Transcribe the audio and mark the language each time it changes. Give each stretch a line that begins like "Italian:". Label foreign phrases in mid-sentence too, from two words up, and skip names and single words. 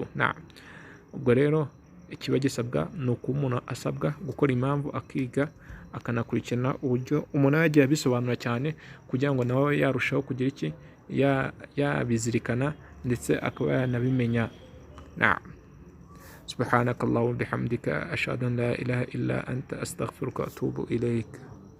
Kinyarwanda: Ubwo rero ikiba gisabwa ni uko umuntu asabwa gukora impamvu akiga akanakurikirana uburyo umuntu yagiye abisobanura cyane kugira ngo nawe yarushaho kugira iki yabizirikana ndetse akaba yanabimenya.
Arabic: سبحانك اللهم وبحمدك أشهد أن لا إله إلا أنت أستغفرك وأتوب إليك.